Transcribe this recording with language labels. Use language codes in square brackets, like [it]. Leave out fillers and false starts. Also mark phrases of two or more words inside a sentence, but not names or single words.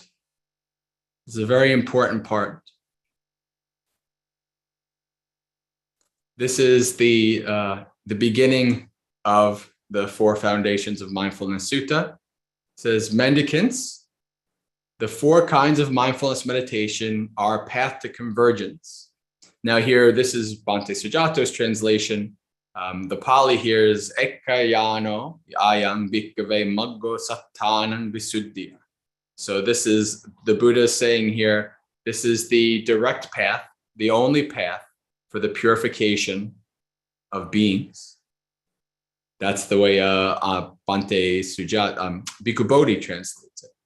[en] This is a very important part. This is the beginning of the 4 foundations of Mindfulness Sutta. It says, mendicants, the 4 kinds of mindfulness meditation are a path to convergence. Now here, this is Bhante Sujato's translation. The Pali here is [pi] Ekkayano ayang bhikkhave maggo sattanang visuddhya. [en] So this is the Buddha saying here, this is the direct path, the only path for the purification of beings. That's the way Bhante Sujata, Bhikkhu Bodhi translates it.